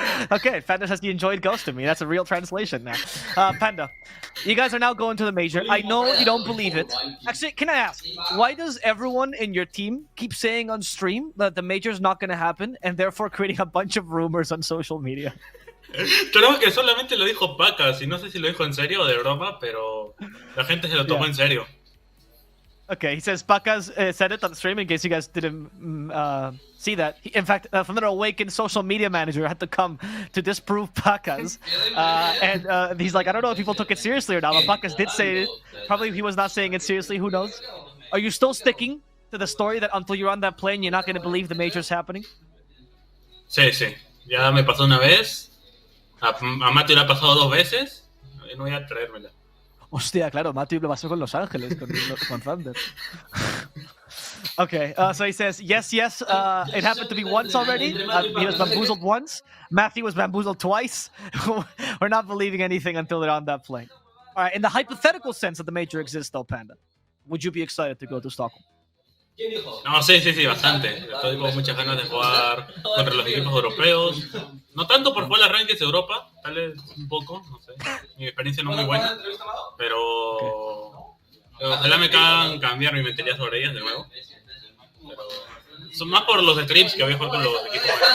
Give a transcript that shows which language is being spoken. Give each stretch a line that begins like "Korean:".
English: Okay, Panda says he enjoyed ghosting me. That's a real translation now. Panda, you guys are now going to the major. I know you don't believe it. Actually, can I ask, why does everyone in your team keep saying on stream that the major's not going to happen and therefore creating a bunch of rumors on social media?
Spanish: Creo que solamente lo dijo Pacas y no sé si lo dijo en serio o de broma, pero la gente se lo tomó en serio.
English: Okay, he says Pacas said it on stream in case you guys didn't see that. In fact, from the Awaken social media manager had to come to disprove Pacas. And he's like, I don't know if people took it seriously or not, but Pacas did say it. Probably he was not saying it seriously, who knows? Are you still sticking to the story that until you're on that plane, you're not going to believe the major's happening?
Spanish: Sí, sí. Ya me pasó una vez. A Matthew le ha pasado 2 veces. No voy a traérmela. Hostia, claro, Matthew lo pasó con Los Ángeles, con Thunder.
English: Okay, so he says, yes, it happened to be once already. He was bamboozled once. Matthew was bamboozled twice. We're not believing anything until they're on that plane. All right, in the hypothetical sense that the major exists, though, Panda, would you be excited to go to Stockholm?
Spanish: No, sí, bastante. Estoy con muchas ganas de jugar contra los equipos europeos. No tanto por jugar las rankings de Europa, tal vez un poco, no sé. Mi experiencia no es muy buena, pero ojalá me hagan cambiar mi mentalidad sobre ellas de nuevo. Pero son más por los streams que voy a jugar con los equipos.